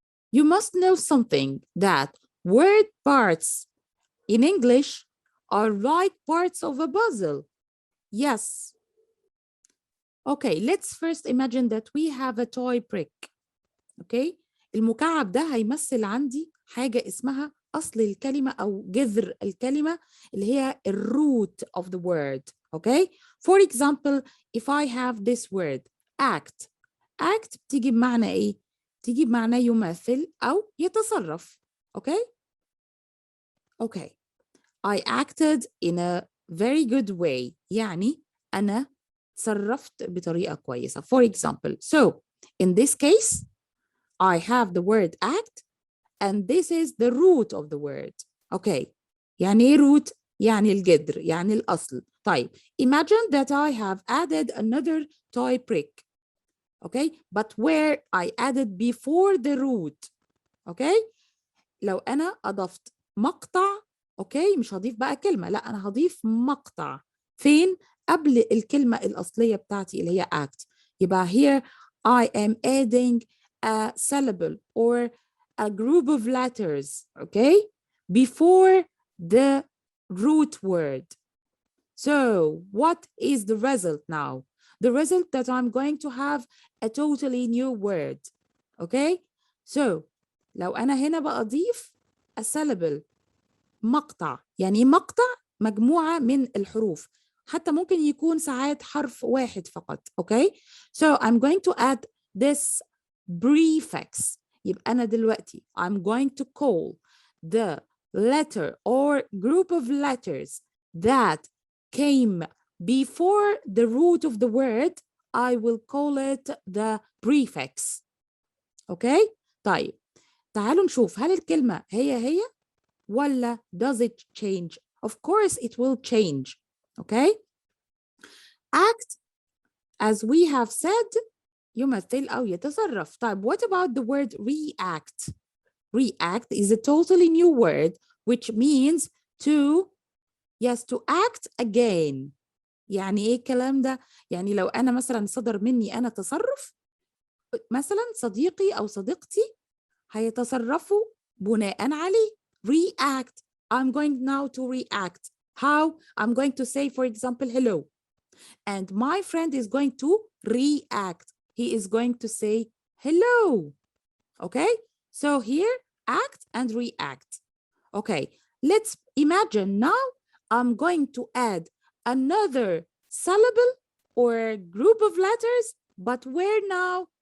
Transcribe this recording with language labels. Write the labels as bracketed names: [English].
[English] You must know something, that word parts in English are like parts of a puzzle. Yes. Okay, let's first imagine that we have a toy brick. [Arabic] Okay, المكعب ده هيمثل عندي حاجة اسمها أصل الكلمة أو جذر الكلمة اللي هي الروot [English] of the word. Okay, for example, if I have this word act [Arabic] بتيجي بمعنى إيه؟ بتيجي بمعنى يمثل أو يتصرف. [English] Okay, I acted in a very good way. [Arabic] يعني أنا تصرفت بطريقة كويسة. [English] For example, so in this case, I have the word act, and this is the root of the word. [Arabic] Okay, يعني إيه root؟ يعني الجذر، يعني الأصل. [English] طيب, imagine that I have added another toy brick. Okay, but where I added before the root. [Arabic] Okay, لو أنا أضفت مقطع، okay، مش هضيف بقى كلمة، لا أنا هضيف مقطع. فين؟ قبل الكلمة الأصلية بتاعتي اللي هي act. [English] يبقى here I am adding a syllable or a group of letters, okay, before the root word. So what is the result now? The result that I'm going to have a totally new word, okay? [Arabic] So لو أنا هنا بأضيف [English] a syllable [Arabic] مقطع، يعني مقطع مجموعة من الحروف، حتى ممكن يكون ساعات حرف واحد فقط. [English] Okay, so I'm going to add this prefix. [Arabic] يبقى أنا دلوقتي [English] I'm going to call the letter or group of letters that came before the root of the word, I will call it the prefix. [Arabic] Okay, طيب تعالوا نشوف هل الكلمة هي ولا [English] does it change? Of course it will change. Okay, act, as we have said, [Arabic] يمثل أو يتصرف. [English] طيب, what about the word react? React is a totally new word which means to, yes, to act again. [Arabic] يعني إيه الكلام ده؟ يعني لو أنا مثلا صدر مني أنا تصرف، مثلا صديقي أو صديقتي هيتصرفوا بناء عليه. [English] React. I'm going now to react. How? I'm going to say, for example, hello. And my friend is going to react. He is going to say hello. Okay? So here, act and react. Okay, let's imagine now I'm going to add another syllable or group of letters, but where now?